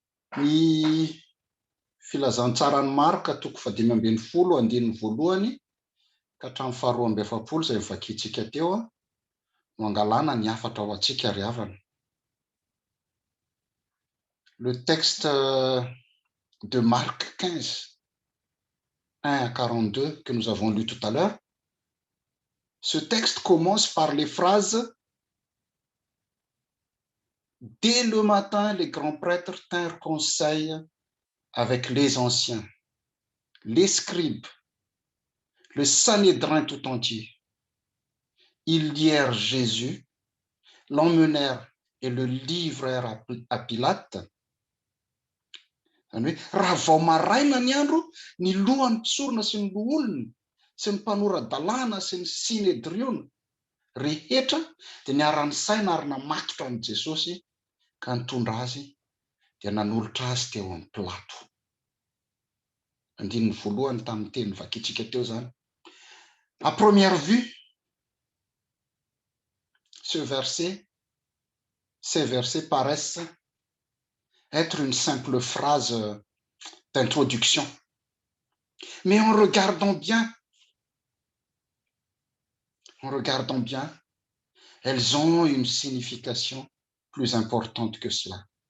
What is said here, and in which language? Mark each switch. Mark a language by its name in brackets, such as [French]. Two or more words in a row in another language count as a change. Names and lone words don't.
[Malagasy] Ny filazantsarany Marka toko 5:10 ka hatramin'ny 2:7 izay vakiantsika teo no angalana ny afatra ao antsika ry havana. [French] Le texte de Marc 15, 1 à 42 que nous avons lu tout à l'heure. Ce texte commence par les phrases: dès le matin, les grands prêtres tinrent conseil avec les anciens, les scribes, le Sanhédrin tout entier. Ils lièrent Jésus, l'emmenèrent et le livrèrent à Pilate. [Malagasy] Raha vao maraina ny andro, ny lohan'ny mpisorona sy ny loholona sy ny mpanoradalàna sy ny Sinedriona rehetra dia niarany saina ary namatotra amin'ny Jesosy ka nitondra azy dia nanolotra azy teo amin'ny Pilato. Andininy voalohany tamin'ny teny vakiantsika teo zany. [French] À première vue, ces versets paraissent être une simple phrase d'introduction. Mais en regardant bien, elles ont une signification plus importante que cela.